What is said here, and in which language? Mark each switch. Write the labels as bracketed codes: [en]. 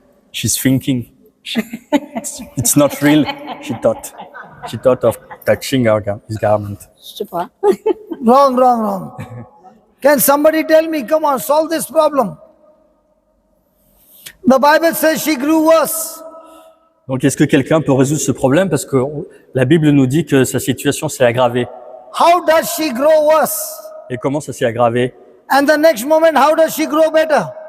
[en] She's thinking. It's not real. She thought of touching his garment. [fr] Je sais pas. [en] Wrong. Can somebody tell me, come on, solve this problem? The Bible says she grew worse. [fr] Donc, est-ce que quelqu'un peut résoudre ce problème? Parce que la Bible nous dit que sa situation s'est aggravée. [en] How does she grow worse? [fr] Et comment ça s'est aggravé? [en] And the next moment, how does she grow better?